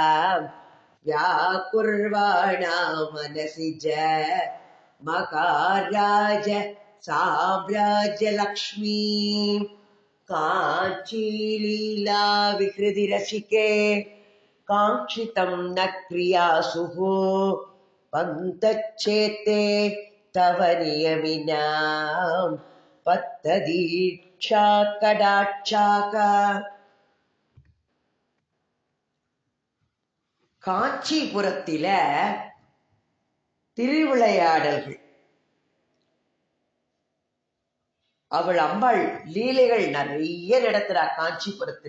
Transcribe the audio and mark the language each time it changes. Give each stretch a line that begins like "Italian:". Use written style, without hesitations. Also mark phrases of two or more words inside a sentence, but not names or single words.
Sanskrit: व्याकुर्वाणा मनसि च महाराज साम्राज्यलक्ष्मी काञ्चीलीला विकृतिरसिके काङ्क्षितं न क्रियासुः पन्तच्छेते तव नियमिनां पत्तदीक्षा कडाक्षाः.
Tamil: காஞ்சிபுரத்தில திருவிளையாடல்கள். அவள் அம்பாள் லீலைகள் நிறைய நடத்துறா காஞ்சிபுரத்துல.